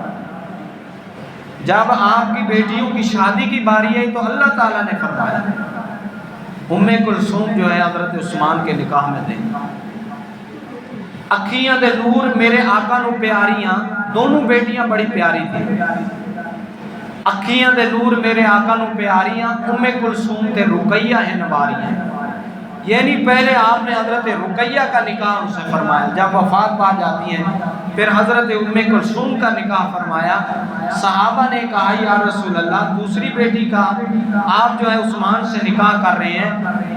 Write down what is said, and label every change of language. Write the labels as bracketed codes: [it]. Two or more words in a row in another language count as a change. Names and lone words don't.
[ur] جب آپ کی بیٹیوں کی شادی کی باری آئی تو اللہ تعالیٰ نے فرمایا ام کلثوم جو ہے حضرت عثمان کے نکاح میں دیں، [pa] اکھیاں دے نور میرے آقا نو پیاریاں، [ur] دونوں بیٹیاں بڑی پیاری تھی، [pa] اکھیاں دے نور میرے آقا نوں پیاریاں، اُمِ کلثوم تے رقیہ ہے نواریاں. [ur] یعنی پہلے آپ نے حضرت رقیہ کا نکاح اُن سے فرمایا، جب وفات پا جاتی ہے پھر حضرت اُمِ کلثوم کا نکاح فرمایا. صحابہ نے کہا یا رسول اللہ، دوسری بیٹی کا آپ جو ہے عثمان سے نکاح کر رہے ہیں.